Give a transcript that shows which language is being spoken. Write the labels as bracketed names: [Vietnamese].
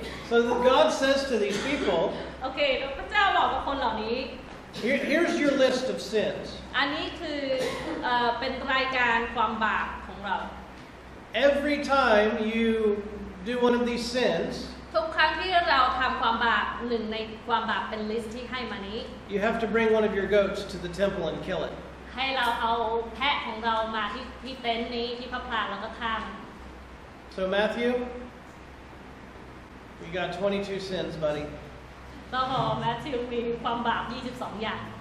[English] So God says to these people, [Thai] โอเคพระเจ้าบอกกับคนเหล่านี้ [English] here's your list of sins. [Thai] อันนี้คือเป็นรายการความบาปของเรา [English] Every time you do one of these sins, [Thai] ทุกครั้งที่เราทำความบาปหนึ่งในความบาปเป็นลิสต์ที่ให้มานี้ [English] you have to bring one of your goats to the temple and kill it. [Thai] ให้เราเอาแพะของเรามาที่เต็นท์นี้ที่พระพลาแล้วก็ฆ่ามัน [English] So Matthew, you got 22 sins, buddy. [Thai] แล้วพอแมทธิวมีความบาป22 อย่าง